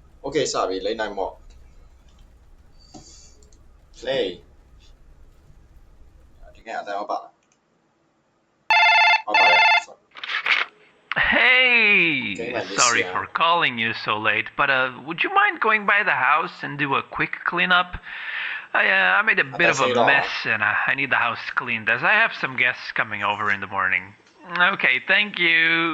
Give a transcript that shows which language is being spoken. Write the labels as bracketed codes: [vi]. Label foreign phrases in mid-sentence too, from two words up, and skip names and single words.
[my] Okay စပြီလိမ့်နိုင်မော့ play ဒီကအတိုင်းပါလားဟုတ်ပါတယ် [en] Hey, Okay, sorry yeah. for calling you so late, but would you mind going by the house and do a quick cleanup? I made a bit of a mess and I need the house cleaned as I have some guests coming over in the morning. Okay, thank you.